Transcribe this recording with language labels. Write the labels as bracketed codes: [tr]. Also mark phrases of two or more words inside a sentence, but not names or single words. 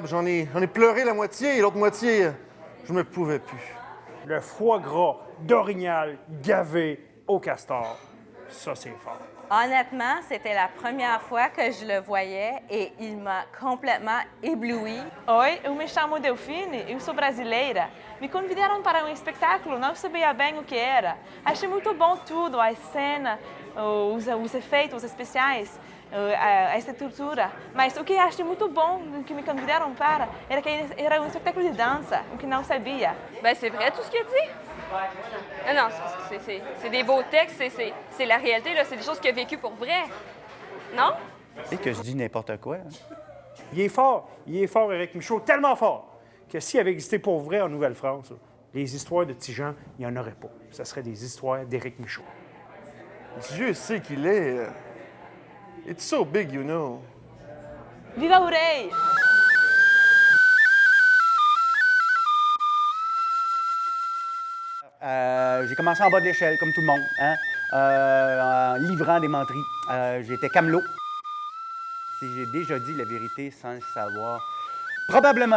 [fr] J'en ai pleuré la moitié et l'autre moitié, je me pouvais plus. Le foie gras d'orignal gavé au castor, ça, c'est fort. Honnêtement, c'était la première fois que je le voyais et il m'a complètement ébloui. [pt] Oi, eu me chamo Delfine, eu sou brasileira. Me convidaram para um espetáculo, não sabia bem o que era. Achei muito bom tudo, a cena, os efeitos especiais, a estrutura. Mas o que achei muito bom, que me convidaram para, era que era um espetáculo de dança, o que não sabia. [fr] Ben c'est vrai tout ce qu'il a dit. Non, c'est des beaux textes, c'est la réalité, là, c'est des choses qu'il a vécues pour vrai. Non? Tu sais que je dis n'importe quoi. Hein? Il est fort, Éric Michaud, tellement fort que s'il avait existé pour vrai en Nouvelle-France, là, les histoires de petits gens, il n'y en aurait pas. Ça serait des histoires d'Éric Michaud. Dieu sait qu'il est. [en] It's so big, you know. [pt] Viva o rei! [fr] J'ai commencé en bas de l'échelle, comme tout le monde. Hein? en livrant des menteries. J'étais camelot. Si j'ai déjà dit la vérité sans le savoir. Probablement.